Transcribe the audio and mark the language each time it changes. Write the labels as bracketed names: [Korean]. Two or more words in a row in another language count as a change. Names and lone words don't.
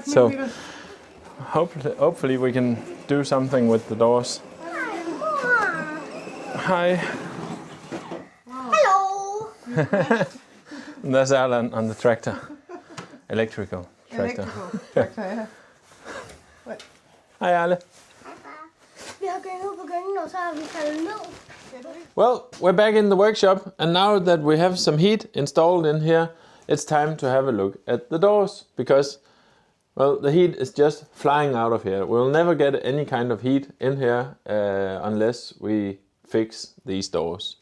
[English] So- millimeters. Hopefully we can do something with the doors. Hi. Hello. And there's Erland on the tractor. Electrical tractor. Electrical tractor, ja. Hi Erle. [Danish] Vi har gået ud på gyngen, og så har vi faldet ned. [English] Well, we're back in the workshop, and now that we have some heat installed in here, it's time to have a look at the doors, because, well, the heat is just flying out of here. We'll never get any kind of heat in here unless we fix these doors.